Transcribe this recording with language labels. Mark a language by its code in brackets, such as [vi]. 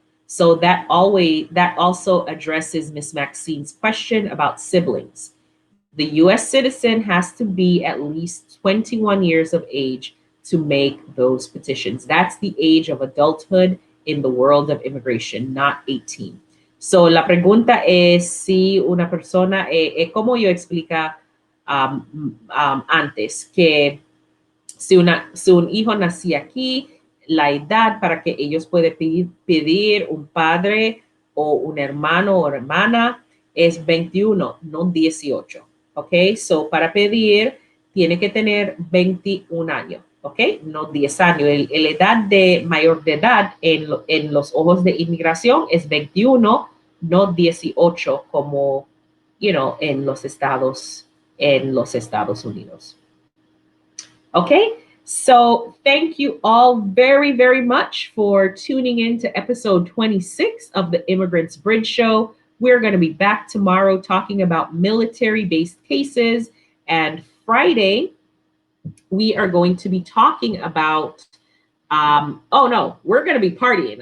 [en] So that also addresses Miss Maxine's question about siblings. The US citizen has to be at least 21 years of age to make those petitions. That's the age of adulthood in the world of immigration, not 18. [es] So la pregunta es si una persona, como yo explica antes, que si un hijo nacía aquí, la edad para que ellos puedan pedir un padre o un hermano o hermana es 21, no 18. ¿Ok? So, para pedir, tiene que tener 21 años. ¿Ok? No 10 años. La edad de mayor de edad en los ojos de inmigración es 21, no 18 como, en los Estados Unidos. Okay, [en] So thank you all very, very much for tuning in to episode 26 of the Immigrants Bridge Show. We're going to be back tomorrow talking about military-based cases. And Friday, we are going to be talking about oh no, we're going to be partying.